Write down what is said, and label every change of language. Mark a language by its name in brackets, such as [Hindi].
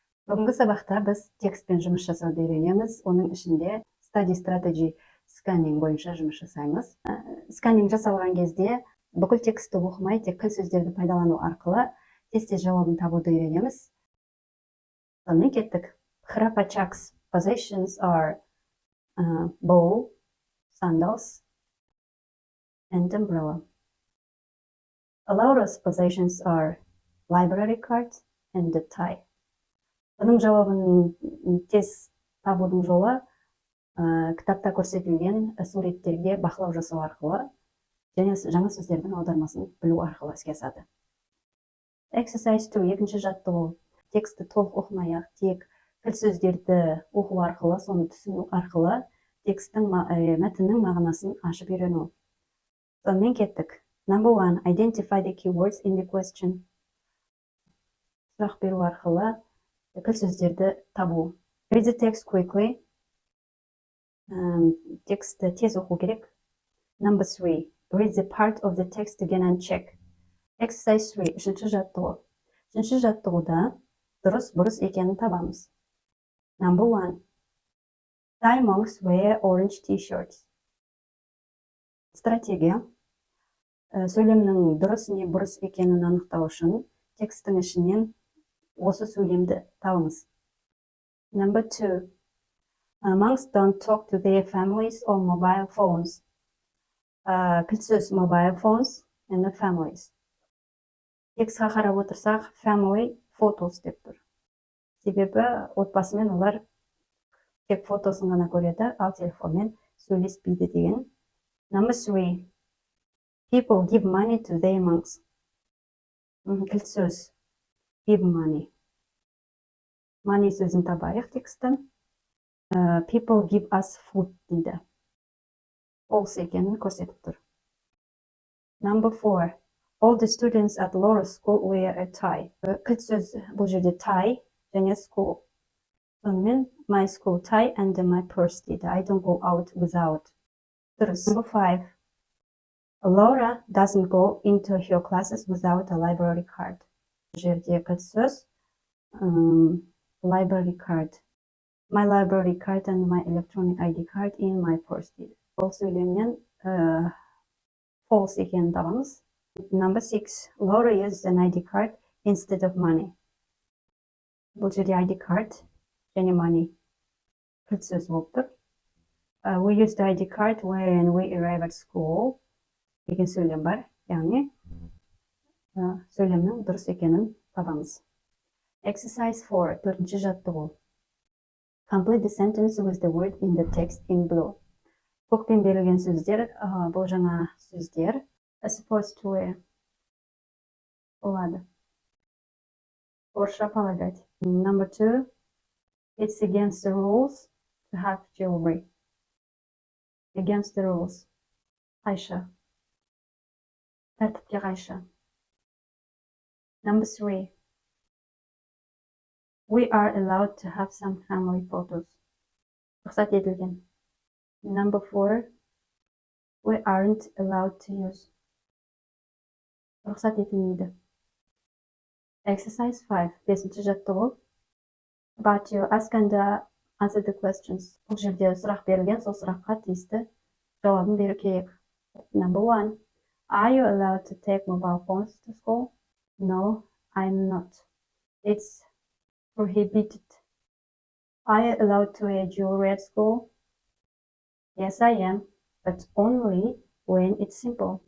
[Kazakh] Бүгінгі сабақта біз текстпен жұмыс жасауды үйренеміз. Оның ішінде study strategy сканинг бойынша жұмыс жасаймыз. Сканинг жасалған кезде бүкіл текстті оқымай, тек кіл сөздерді пайдалану арқылы тез-тез жауабын табуды үйренеміз. Сонымен кеттік. [English] Храпачак's possessions are bowl, sandals, and umbrella. Laura's possessions are library card and a tie. [Kazakh] Бұның жауабын тез табудың жолы кітапта көрсетілген суреттерге бақылау жасау арқылы және жаңа сөздердің аудармасын білу арқылы іске асады. [English] Exercise 2, [Kazakh] екінші жаттығу. Тексті толық оқымай-ақ, тек кіл сөздерді оқу арқылы, соны түсіну арқылы текстің мәтіннің мағынасын ашып үйрену. Сонымен кеттік. [English] Number 1, identify the keywords in the question. [Kazakh] Сұрақ беру арқылы кіл сөздерді табу. [English] Read the text quickly. [Kazakh] Тексті тез оқу керек. [English] Number 3, read the part of the text again and check. Exercise 3, [Kazakh] үшінші жаттығу. Үшінші жаттығуда дұрыс-бұрыс екенін табамыз. [English] Number 1, Thai monks wear orange t-shirts. [Kazakh] Стратегия. Сөйлемнің дұрыс не бұрыс екенін анықтау үшін текстің ішінен осы сөйлемді табыңыз. [English] Number 2, monks don't talk to their families on mobile phones. [Kazakh] Кіл сөз [English] mobile phones and families. [Kazakh] Текстқа қарап отырсақ, [English] family photos [Kazakh] деп тұр. Себебі отбасымен олар тек фотосын ғана көреді, ал телефонмен сөйлеспейді деген. [English] Number 3, people give money to their monks. [Kazakh] Кіл сөз [English] give money. [Kazakh] Money сөзін табайық текстін. [English] People give us food [Kazakh] дейді. False екенін көрсетіп тұр. [English] Number 4, all the students at Laura's school wear a tie. [Kazakh] Кіл сөз бұл жерде tie және school. [English] Сонымен my school tie and my purse дейді. I don't go out without. [Kazakh] Дұрыс. [English] Number 5, Laura doesn't go into her classes without a library card. [Kazakh] Бұл жерде кіл сөз library card. [English] My library card and my electronic ID card in my purse [Kazakh] дейді. Бұл сөйлемнен false екенін табамыз. [English] Number 6, Laura used an ID card instead of money. [Kazakh] Бұл жерде ID card және money кіл сөз болып тұр. [English] We used the ID card when we arrived at school [Kazakh] деген сөйлем бар. Яғни сөйлемнің дұрыс екенін табамыз. [English] Exercise 4, [Kazakh] төртінші жаттығу. [English] Complete the sentence with the word in the text in blue. [Kazakh] Көкпен берілген сөздер, бұл жаңа сөздер. [English] Supposed to wear. [Kazakh] Олады. Орысша полагать. [English] Number 2, it's against the rules to have jewelry. Against the rules. [Kazakh] Қайшы. Тәртіпке қайшы. [English] Number 3, we are allowed to have some family photos. [Kazakh] Рұқсат етілген. [English] Number 4, we aren't allowed to use. [Kazakh] Рұқсат етілмейді. [English] Exercise 5, [Kazakh] бесінші жаттығу. [English] But you ask and answer the questions. [Kazakh] Бұл жерде сұрақ берілген, сол сұраққа тиісті жауабын беру керек. [English] Number 1, are you allowed to take mobile phones to school? No, I'm not. It's prohibited. Are you allowed to wear jewelry at school? Yes, I am, but only when it's simple.